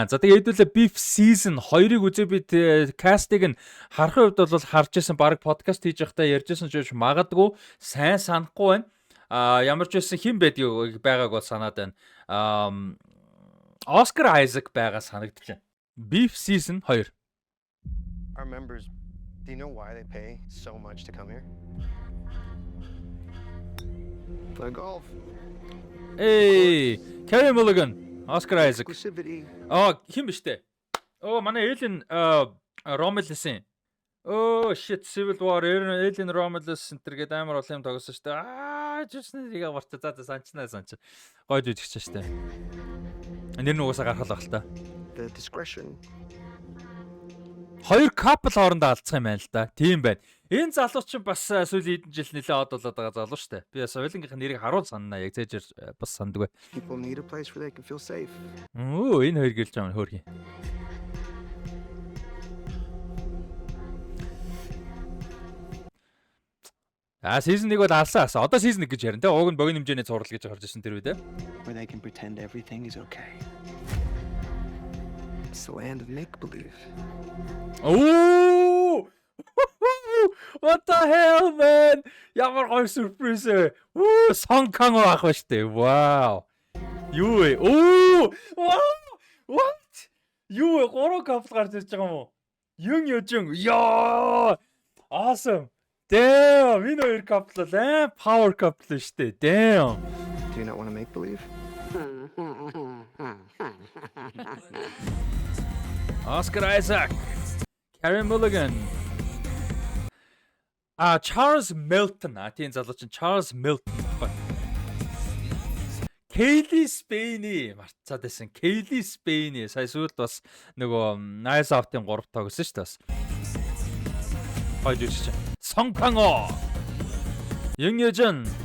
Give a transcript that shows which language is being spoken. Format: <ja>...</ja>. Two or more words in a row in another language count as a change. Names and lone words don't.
<mn>За тэгээд хэдүүлээ Beef season 2-ыг үзээ би кастыг нь харахын хувьд бол харж байсан баг подкаст хийж байхдаа ярьжсэн ч магадгүй сайн санахгүй байна. Ямар ч байсан хэн байгааг бол санаад байна. Oscar Isaac байгаа санагдаж байна. Beef season 2.</mn> <en>Our members, do you know why they pay so much to come here? Play golf. Hey, Carey Mulligan. Oscar Isaac.</en> <mn>Хин биш дээ. Манай Alien Romulus-ийн. Shit, Civil War, Alien Romulus энэ гэдэг амар олон юм тогсон шүү дээ. Жишнээ яг барта. За санчнаа. Гоё жүжигч шүү дээ. Нэр нь угаасаа гаргал баг л та.</mn> <en>The discretion.</en> <mn>Хоёр couple хоорондоо алдсан юм байна л да. Тийм байна. Энэ залуу чинь бас сүүлийн хэдэн жил нэлээд од болоод байгаа залуу шүү дээ. Би соёлынхын нэрийг харуул санана. Яг цээжэр бас санддаг.</mn> <en>People need a place where they can feel safe.</en> <mn>Энэ хоёр гэлж байгаа хөөрхий. Season 1 бол алсан. Одоо season 1 гэж ярина те. Уг нь богино хэмжээний цуврал гэж гарч ирсэн тэр үед те.</mn> <en>Where they can pretend everything is okay. It's the land of make believe. What the hell man?</en> <mn>Ямар гоё сюрприз ээ. Song Kang ах ба штэ. Wow. Юу вэ? What? Юу вэ? 3 couple гарч ирж байгаа юм уу? Юн Ёжин. Яа!</mn> <en>Awesome. Damn,</en> <mn>энэ хоёр couple</mn> <en>power couple</en> <mn>штэ. Damn.</mn> <en>Do you not want to make believe? Oscar Isaac. Carey Mulligan. Charles Melton.</en> <mn>Тийм залуу чинь Charles Melton байна. Kaylee Spain марцаад байсан. Kaylee Spain сая сүүлд бас нөгөө Nice Out-ын 3 тоглосон шүү дээ бас. Хойж үсч. Song Kang. Young Yeojun.</mn>